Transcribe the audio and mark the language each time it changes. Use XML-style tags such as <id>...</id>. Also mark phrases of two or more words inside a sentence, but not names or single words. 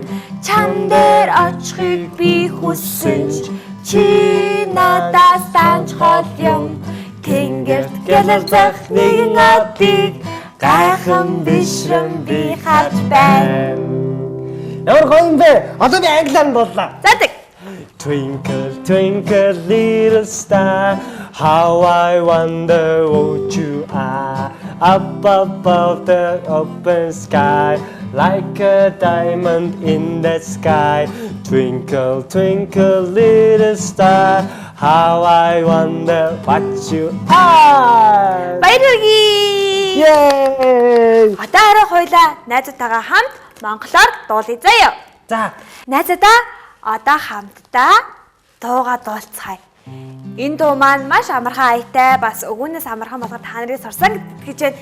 <mn>Чам дээр очихыг би хүссэн ч чи надаас даанч хол юм. Тэнгэрт гэлэлзах нэгэн одыг гайхан бишрэн би харж байна. Ямар гоё юм бэ? Одоо би англиар нь боллоо. Задаг.</mn> <en>Twinkle, twinkle, little star, how I wonder what you are. Up above the open sky, like a diamond in the sky. Twinkle, twinkle, little star, how I wonder what you are.</en> <mn>баярлалаа.</mn> <en>Yay!</en> <mn>Одоо арай хоёлаа найзуудтайгаа хамт монголоор дуулъя заяа. За, Найзуудаа одоо хамтдаа дуугаа дуулцгаая. Энэ дуу маань маш амархан аятай, бас өгөөнөөс амархан болгоод та нарыг сурсан гэж байна.</mn>